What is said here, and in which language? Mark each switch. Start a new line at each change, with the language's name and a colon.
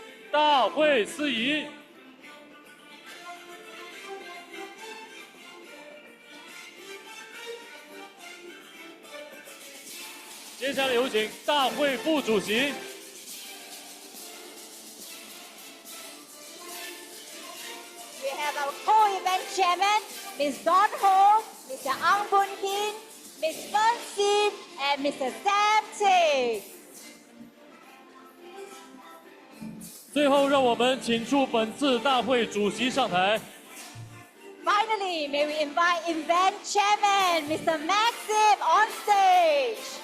Chinese: 大会司仪。接下来有请大会副主席。
English: We have our co-event chairman, Ms. Dawn Ho, Mr. Ang Boon Hin, Ms. Fern Sim, and Mr. Sam Tay.
Chinese: 最后，让我们请出本次大会主席上台。
English: Finally, may we invite event chairman, Mr. Maxim, on stage.